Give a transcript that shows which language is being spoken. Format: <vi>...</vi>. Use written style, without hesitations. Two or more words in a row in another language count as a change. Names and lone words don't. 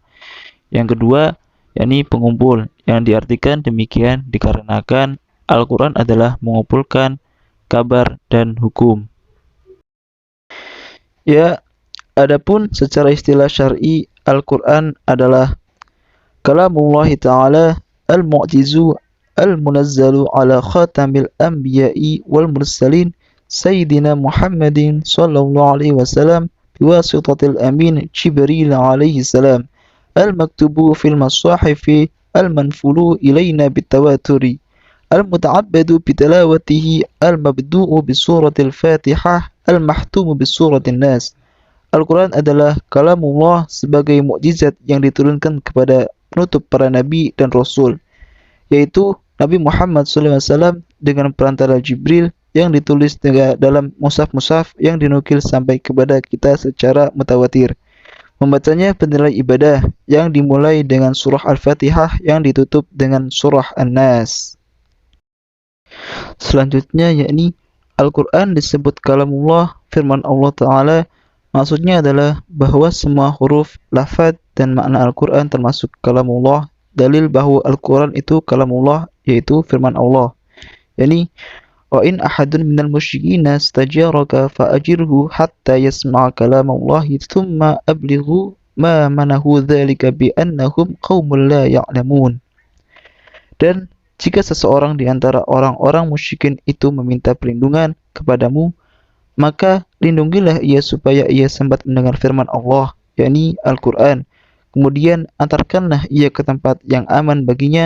<id>Yang kedua, yakni pengumpul, yang diartikan demikian dikarenakan Al-Quran adalah mengumpulkan kabar dan hukum. Ya, adapun secara istilah syar'i, Al-Quran adalah</id> <ar>كلام الله تعالى المعجز المنزل على خاتم الأنبياء والمرسلين سيدنا محمد صلى الله عليه وسلم بواسطة الأمين جبريل عليه السلام المكتوب في المصاحف المنقول إلينا بالتواتر المتعبد بتلاوته المبدوء بسورة الفاتحة المختوم بسورة الناس.</ar> <id>Al-Quran adalah kalamullah sebagai mukjizat yang diturunkan kepada penutup para nabi dan rasul, yaitu Nabi Muhammad SAW dengan perantara Jibril yang ditulis dalam mushaf-mushaf yang dinukil sampai kepada kita secara mutawatir. Membacanya bernilai ibadah yang dimulai dengan surah Al-Fatihah yang ditutup dengan surah An-Nas. Selanjutnya yakni Al-Quran disebut kalamullah, firman Allah Ta'ala. Maksudnya adalah bahwa semua huruf, lafaz, dan makna Al-Quran termasuk kalamullah. Dalil bahwa Al-Quran itu kalamullah, yaitu firman Allah.</id> <ar>يعني وإن أحد من المشركين استجارك فأجره حتى يسمع كلام الله ثم أبلغه مأمنه ذلك بأنهم قوم لا يعلمون.</ar> <id>Dan jika seseorang di antara orang-orang musyrikin itu meminta perlindungan kepadamu, maka lindungilah ia supaya ia sempat mendengar firman Allah, yakni Al-Quran. Kemudian antarkanlah ia ke tempat yang aman baginya.</id>